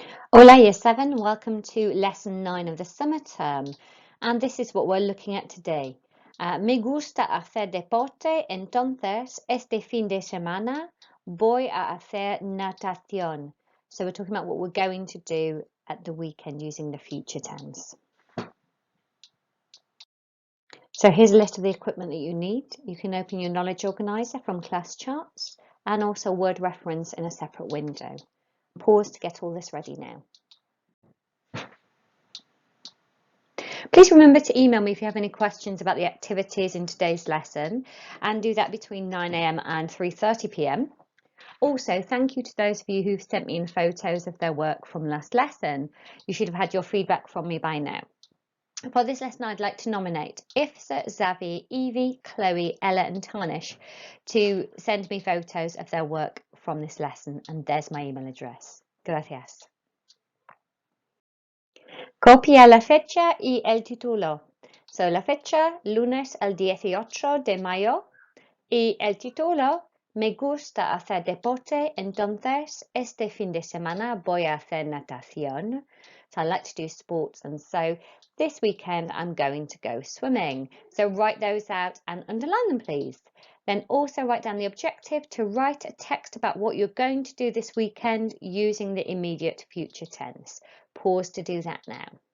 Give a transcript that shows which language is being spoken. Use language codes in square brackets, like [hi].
[en] Hola Year 7, welcome to lesson 9 of the summer term, and this is what we're looking at today. [es] Me gusta hacer deporte, entonces este fin de semana voy a hacer natación. [en] So we're talking about what we're going to do at the weekend using the future tense. So here's a list of the equipment that you need. You can open your knowledge organizer from class charts and also word reference in a separate window. Pause to get all this ready now. Please remember to email me if you have any questions about the activities in today's lesson, and do that between 9 a.m. and 3:30 p.m. Also, thank you to those of you who've sent me in photos of their work from last lesson. You should have had your feedback from me by now. For this lesson, I'd like to nominate Ifsa, Zavi, Evie, Chloe, Ella and Tarnish to send me photos of their work from this lesson, and there's my email address. [es] Gracias. Copia la fecha y el título. So la fecha, lunes el 18 de mayo, y el título, me gusta hacer deporte, entonces este fin de semana voy a hacer natación. [en] So I like to do sports, and so this weekend I'm going to go swimming. So write those out and underline them, please. Then also write down the objective to write a text about what you're going to do this weekend using the immediate future tense. Pause to do that now.